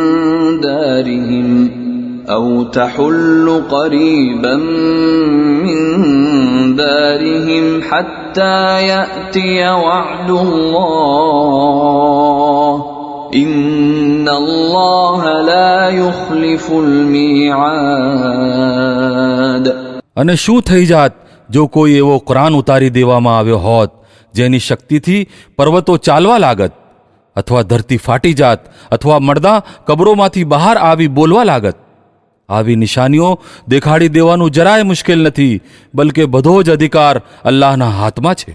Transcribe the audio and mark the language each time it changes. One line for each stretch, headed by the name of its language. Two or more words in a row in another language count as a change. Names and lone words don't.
Arabic: دارهم حتى يأتي وعد الله إن الله لا يخلف الميعاد.
Gujarati: અને શું થઈ જાત જો કોઈ એવો કુરાન ઉતારી દેવામાં આવ્યો હોત જેની શક્તિથી પર્વતો ચાલવા લાગત, અથવા ધરતી ફાટી જાત, અથવા મરદાં કબરોમાંથી બહાર આવી બોલવા લાગત. આવી નિશાનીઓ દેખાડી દેવાનું જરાય મુશ્કેલ નથી, બલકે બધો જ અધિકાર અલ્લાહના હાથમાં છે.